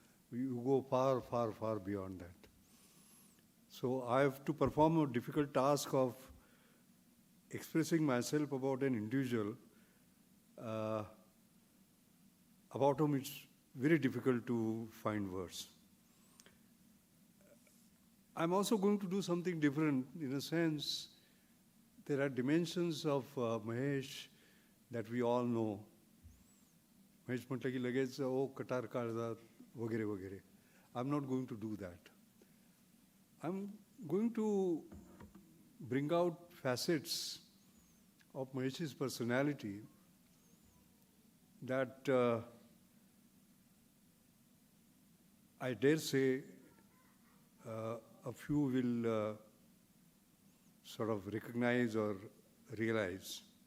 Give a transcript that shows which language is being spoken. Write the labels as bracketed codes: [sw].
[en] You go far, far, far beyond that. So I have to perform a difficult task of expressing myself about an individual about whom it's very difficult to find words. I'm also going to do something different. In a sense, there are dimensions of Mahesh that we all know. [mr] Mahesh म्हटलं की लगेच ओ कटार काळजात वगैरे वगैरे. [en] I'm not going to do that. I'm going to bring out facets of Mahesh's personality that I dare say a few will sort of recognize or realize.